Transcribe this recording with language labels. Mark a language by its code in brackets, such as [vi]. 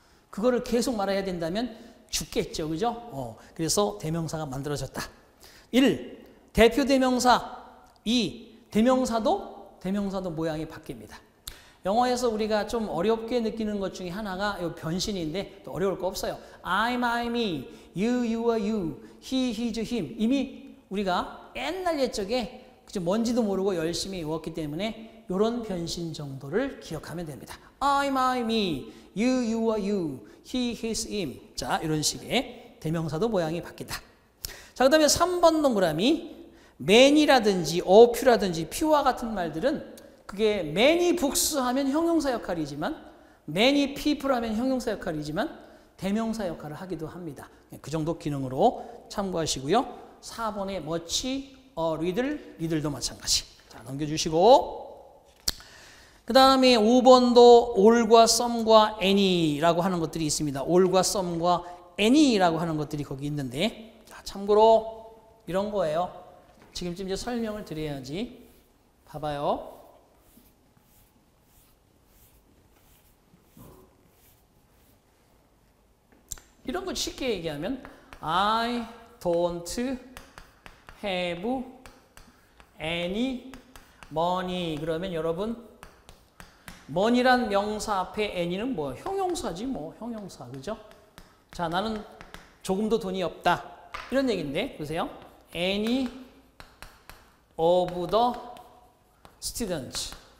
[ko] 그거를 계속 말해야 된다면 죽겠죠. 그죠? 그래서 대명사가 만들어졌다. 1. 대표 대명사. 2. 대명사도 모양이 바뀝니다. 영어에서 우리가 좀 어렵게 느끼는 것 중에 하나가 이 변신인데 또 어려울 거 없어요. [en] I'm, I, me, you, you, you, he, his, him. [ko] 이미 우리가 옛날 옛적에 뭔지도 모르고 열심히 외웠기 때문에 이런 변신 정도를 기억하면 됩니다. [en] I'm, I, me, you, you, you, he, his, him. [ko] 자, 이런 식의 대명사도 모양이 바뀐다. 자, 그 다음에 3번 동그라미 man이라든지 a few와 같은 말들은 그게 many books 하면 형용사 역할이지만 many people 하면 형용사 역할이지만 대명사 역할을 하기도 합니다. 그 정도 기능으로 참고하시고요. 4번에 much, 리들도 마찬가지. 자, 넘겨주시고. 그 다음에 5번도 all과 some과 any라고 하는 것들이 있습니다. all과 some과 any라고 하는 것들이 거기 있는데, 자, 참고로 이런 거예요. 지금쯤 이제 설명을 드려야지. 봐봐요. 이런 거 쉽게 얘기하면 [en] I don't have any money. [ko] 그러면 여러분 money란 명사 앞에 any는 뭐야? 형용사지 뭐. 형용사. 그죠? 자, 나는 조금도 돈이 없다. 이런 얘기인데 보세요. [en] any of the students.